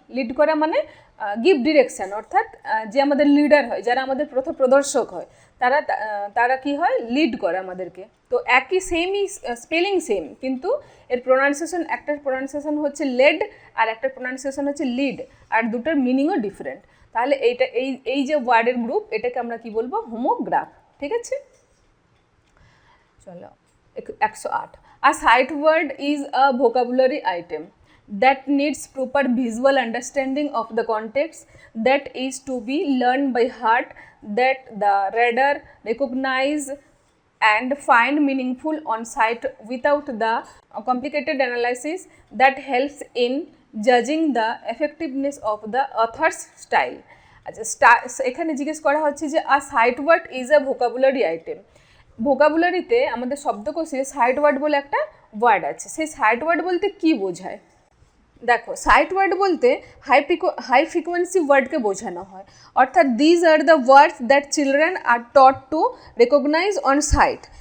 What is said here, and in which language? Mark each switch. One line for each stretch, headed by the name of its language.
Bangla: Lead করা মানে give direction, অর্থাৎ যে আমাদের লিডার হয়, যারা আমাদের প্রদর্শক হয়, তারা কি হয়, লিড করে আমাদেরকে। তো একই সেমই স্পেলিং সেম কিন্তু এর প্রোনাউন্সিয়েশন, একটার প্রোনাউন্সিয়েশন হচ্ছে লেড আর একটার প্রোনাউন্সিয়েশন হচ্ছে লিড, আর দুটোর মিনিংও ডিফারেন্ট। তাহলে এই যে ওয়ার্ডের গ্রুপ, এটাকে আমরা কি বলবো, হোমোগ্রাফ। ঠিক আছে, চলো 108।
English: A sight word is a vocabulary item that needs proper visual understanding of the context, that is to be learned by heart, that the reader recognize and find meaningful on sight without the complicated analysis that helps in judging the effectiveness of the author's style.
Bangla: আচ্ছা, এখানে জিজ্ঞেস করা হচ্ছে যে
English: A sight word is a vocabulary item.
Bangla: ভোকাবুলারিতে আমাদের শব্দকোষে site word বলে একটা word আছে। সেই সাইট ওয়ার্ড বলতে কি বোঝায়? দেখো, সাইট ওয়ার্ড বলতে হাই ফ্রিকোয়েন্সি ওয়ার্ডকে বোঝানো হয়, অর্থাৎ
English: These are the words that children are taught to recognise on sight.